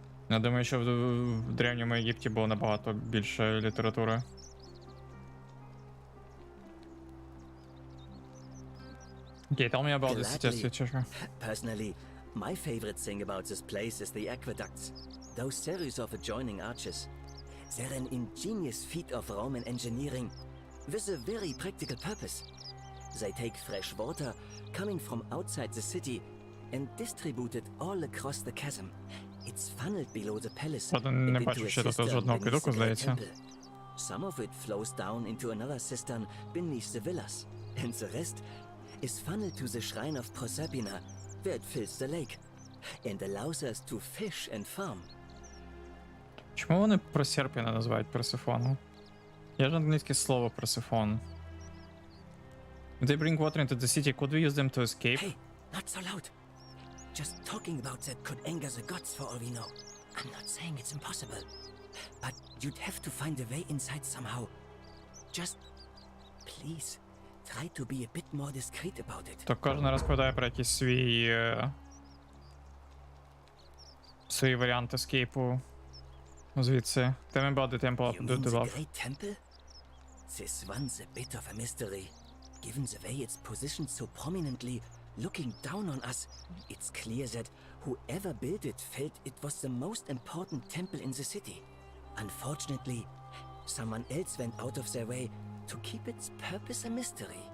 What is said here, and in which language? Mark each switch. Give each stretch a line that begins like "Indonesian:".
Ukrainian: Я думаю, що в Древньому Єгипті було набагато більше літератури.
English: Okay, tell me about the city of Switzerland. Personally, my favorite thing about this place is the aqueducts. Those series of adjoining arches. They're an ingenious feat of Roman engineering with a very practical purpose. They take fresh water coming from outside the city and distribute it all across the chasm. It's funneled below the palace and into a cistern beneath the great temple. Some of it flows down into another cistern beneath the villas, and the rest is funneled to the shrine of Proserpina, where it fills the lake and allows us to fish and farm.
Ukrainian: Чому вони Просерпіна називають Персифону? Є ж англійське слово Персифон.
English: If they bring water into the city, could we use them to escape? Hey, not so loud. Just talking about that could anger the gods for all we know. I'm not saying it's impossible, but you'd have to find a way inside somehow. Just, please, try to be a bit more discreet about it.
Ukrainian: То кожен розповідає про якісь свої варіанти ескейпу звідси.
English: Tell me about the temple of the The love. great temple? This one's a bit of a mystery. Given the way it's positioned so prominently, looking down on us, it's clear that whoever built it felt it was the most important temple in the city. Unfortunately, someone else went out of their way to keep its purpose a mystery.